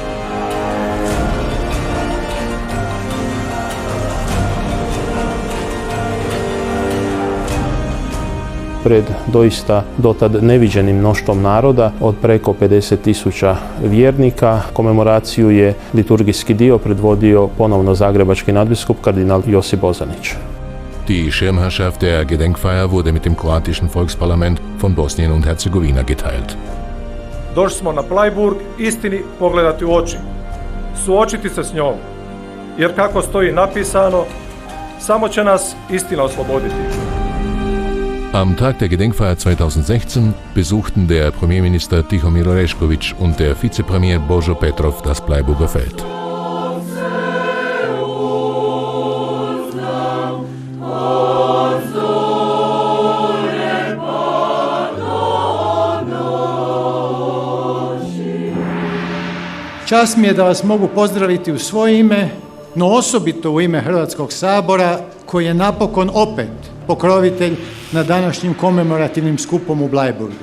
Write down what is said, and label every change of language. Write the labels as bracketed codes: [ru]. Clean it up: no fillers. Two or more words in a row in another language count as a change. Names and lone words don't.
[hr] Pred doista dotad neviđenim mnoštvom naroda od preko 50.000 vjernika. Komemoraciju je liturgijski dio predvodio ponovno zagrebački nadbiskup kardinal Josip Bozanić. [de] Die Schirmherrschaft der Gedenkfeier wurde mit dem kroatischen Volksparlament von Bosnien und Herzegowina geteilt. [hr] Došli smo na Bleiburg istini pogledati u oči, suočiti se s njom, jer kako stoji napisano, samo će nas istina osloboditi. [de] Am Tag der Gedenkfeier 2016 besuchten der Premierminister Tihomir Orešković und der Vizepremier Božo Petrov das Bleiburger Feld. [hr] Čast mi je da vas mogu pozdraviti u svoje ime, no osobito u ime Hrvatskog sabora, koji je napokon opet pokrovitelj na današnjim komemorativnim skupom u Bleiburgu.